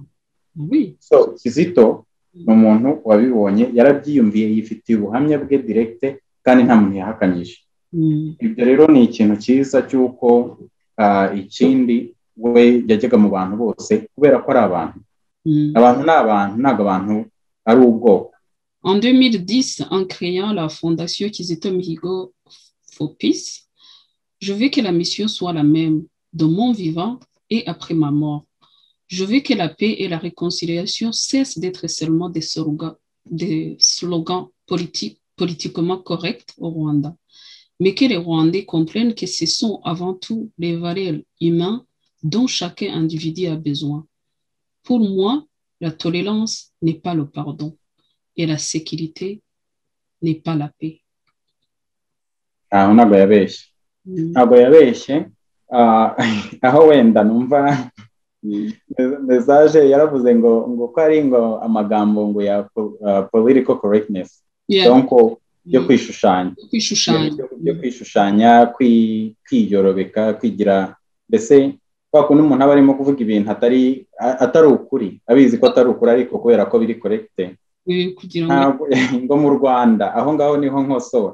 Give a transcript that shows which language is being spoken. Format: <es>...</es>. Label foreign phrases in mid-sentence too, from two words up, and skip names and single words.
<rw>So Kizito ni umuntu wabibonye, yarabyiyumviye, yifitiye ubuhamya bwe direct kandi nta muntu yahakanyije. Ibyo rero ni ikintu cyiza cy'uko ikindi we yajyaga mu bantu bose kubera ko ari abantu. Abantu ni abantu, ntabwo abantu ari ubwoko.</rw> <fr>En 2010, en créant la fondation Kizito Mihigo for Peace, je veux que la mission soit la même de mon vivant et après ma mort. Je veux que la paix et la réconciliation cessent d'être seulement des slogans politiquement corrects au Rwanda, mais que les Rwandais comprennent que ce sont avant tout les valeurs humaines dont chaque individu a besoin. Pour moi, la tolérance n'est pas le pardon et la sécurité n'est pas la paix.</fr> <rw>Ntabwo yabeshye, aho wenda numva message yaravuze ngo ko ari ngo amagambo ngo ya</rw> <en>political correctness.</en> <rw>Donc byo kwishushanya byo kwishushanya kwiyorobeka kwigira mbese kwa kundi umuntu aba arimo kuvuga ibintu atari ukuri abizi ko atari ukuri ariko kubera ko biri correcte ngo mu Rwanda aho ngaho niho nkosora</rw>